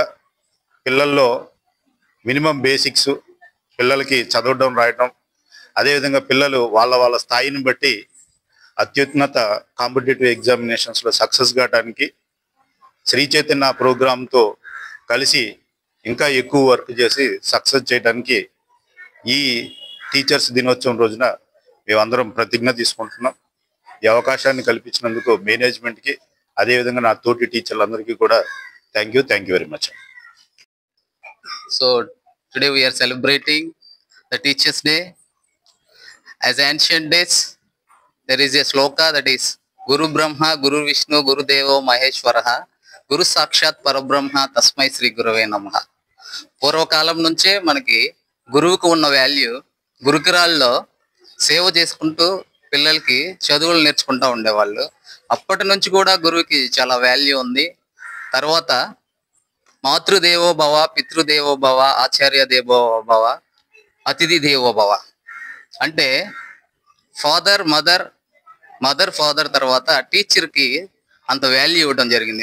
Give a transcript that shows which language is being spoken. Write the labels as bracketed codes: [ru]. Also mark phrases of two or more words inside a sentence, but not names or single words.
[te] పిల్లల్లో [en] minimum basics, [te] పిల్లలకి చదవడం రాయటం, అదేవిధంగా పిల్లలు వాళ్ళ స్థాయిని బట్టి అత్యున్నత [en] competitive examinations [te] సక్సెస్ కావడానికి శ్రీ చైతన్య ప్రోగ్రాంతో కలిసి ఇంకా ఎక్కువ వర్క్ చేసి సక్సెస్ చేయడానికి ఈ టీచర్స్ దినోత్సవం రోజున మేమందరం ప్రతిజ్ఞ తీసుకుంటున్నాం. ఈ అవకాశాన్ని కల్పించినందుకు మేనేజ్మెంట్కి అదేవిధంగా నా తోటి టీచర్లందరికీ కూడా [en] thank you very much. So today we are celebrating the Teachers Day. As ancient days, there is a sloka that is [sa] Guru Brahma, Guru Vishnu, Guru Devo Maheshwaraha, Guru Sakshat Parabrahma Tasmai Sri Gurave Namaha. [te] పూర్వకాలం నుంచే మనకి గురువుకు ఉన్న వాల్యూ, గురుకురాల్లో సేవ చేసుకుంటూ పిల్లలకి చదువులు నేర్చుకుంటూ ఉండేవాళ్ళు. అప్పటి నుంచి కూడా గురువుకి చాలా వాల్యూ ఉంది. తర్వాత [sa] మాతృదేవో భవ, పితృదేవో భవ, ఆచార్య దేవో భవ, [te] అతిథి దేవో భవ అంటే [en] mother father [te] తర్వాత టీచర్కి అంత వాల్యూ ఇవ్వడం జరిగింది.